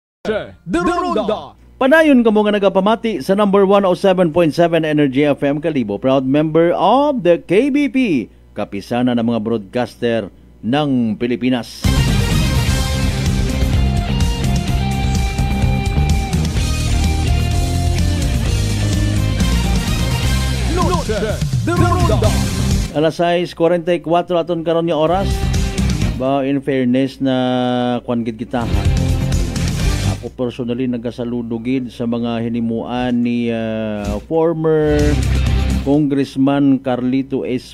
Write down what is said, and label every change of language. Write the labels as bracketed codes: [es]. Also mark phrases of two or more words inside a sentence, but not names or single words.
[akl] Noche de Ronda. Panayon kamo nga nagapamati sa number 107.7 Energy FM Kalibo, [en] proud member of the KBP, [tl] kapisana ng mga broadcaster ng Pilipinas. [akl] Noche de Ronda. Alas 6:44 aton karon nga oras. Ba, [en] in fairness [akl] na kwan gid kita. Ako personally nagasaludugid sa mga hinimuan ni former Congressman Carlito S.